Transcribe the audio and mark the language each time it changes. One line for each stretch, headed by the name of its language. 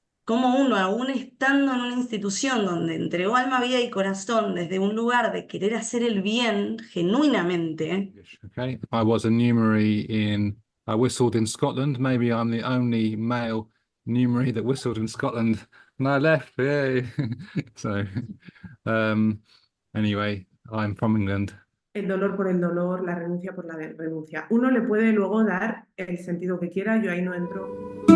Spanish: cómo uno, aún estando en una institución donde entregó alma, vida y corazón desde un lugar de querer hacer el bien genuinamente,
English: Okay, I was a numerary in I whistled in Scotland. Maybe I'm the only male numerary that whistled in Scotland, and I left. Yay! So, um, anyway, I'm from England.
Spanish: El dolor por el dolor, la renuncia por la renuncia. Uno le puede luego dar el sentido que quiera, yo ahí no entro.